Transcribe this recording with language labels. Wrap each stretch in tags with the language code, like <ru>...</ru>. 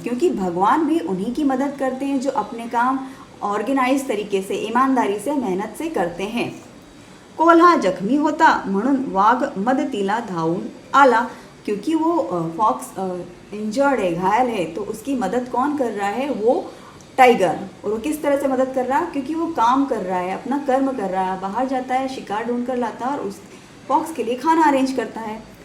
<hi>क्योंकि भगवान भी उन्हीं की मदद करते हैं जो अपने काम ऑर्गेनाइज तरीके से, ईमानदारी से, मेहनत से करते हैं.</hi> <mr>कोल्हा जखमी होता म्हणून वाघ मदतीला धावून आला.</mr> <hi>क्योंकि वो फॉक्स इंजर्ड है, घायल है, तो उसकी मदद कौन कर रहा है, वो टाइगर. और वो किस तरह से मदद कर रहा है, क्योंकि वो काम कर रहा है, अपना कर्म कर रहा है, बाहर जाता है, शिकार ढूंढ कर लाता है और उस फॉक्स के लिए खाना अरेंज करता है.</hi>